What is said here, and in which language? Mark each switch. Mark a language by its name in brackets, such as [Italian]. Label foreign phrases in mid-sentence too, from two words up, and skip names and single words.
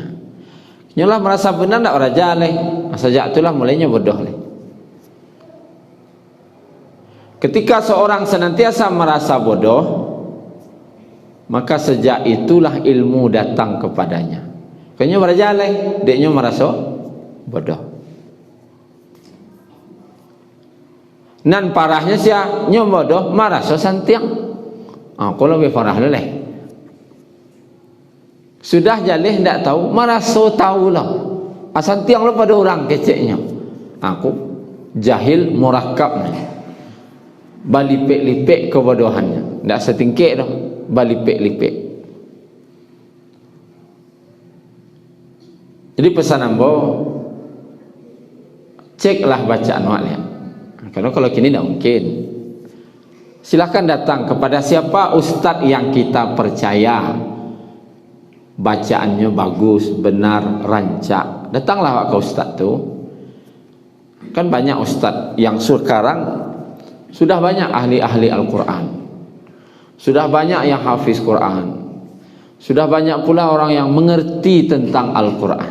[Minangkabau] Nyolah merasa benar tak raja leh, sejak itulah mulainya bodoh leh. [Indonesian] Ketika seorang senantiasa merasa bodoh, maka sejak itulah ilmu datang kepadanya. [Minangkabau] Kayaknya raja leh, deknya merasa bodoh. Nan parahnya sia nyobodoh maraso santiang. Kalau lebih parah leleh. Sudah jalih ndak tahu, maraso tahu lah. Asantiang lo pada orang keceknya. Aku [Arabic] جاهل مركب [Minangkabau] ni. Balipek-lipek kebodohannya. Ndak setingkek dah, balipek-lipek. Jadi pesan ambo, ceklah bacaan wak lihat. [Indonesian] Karena kalau kini tidak mungkin. Silakan datang kepada siapa ustaz yang kita percaya, bacaannya bagus, benar, rancak. Datanglah ke ustaz tu. Kan banyak ustaz yang sekarang sudah banyak ahli-ahli Al-Quran, sudah banyak yang hafiz Quran, sudah banyak pula orang yang mengerti tentang Al-Quran.